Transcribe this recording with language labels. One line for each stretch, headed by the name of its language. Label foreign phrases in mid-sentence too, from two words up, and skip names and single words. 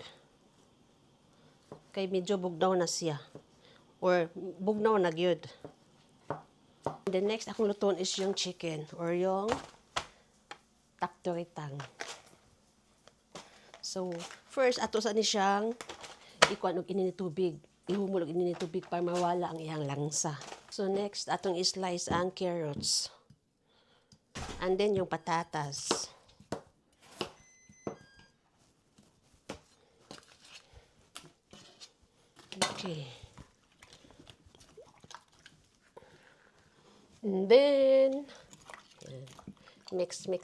Cebuano: Kay medyo bugnaw na siya. Or bugnaw na gyud.
English: The next,
Cebuano: akong lutoon is yung chicken or yung taktoritang.
English: So, first,
Cebuano: ato sa ni siyang ikuan og inini tubig. Ihumol og inini tubig para mawala ang iyang langsa.
English: So, next,
Cebuano: atong i-slice ang carrots.
English: And then,
Filipino: yung patatas.
English: Okay. And then, mix.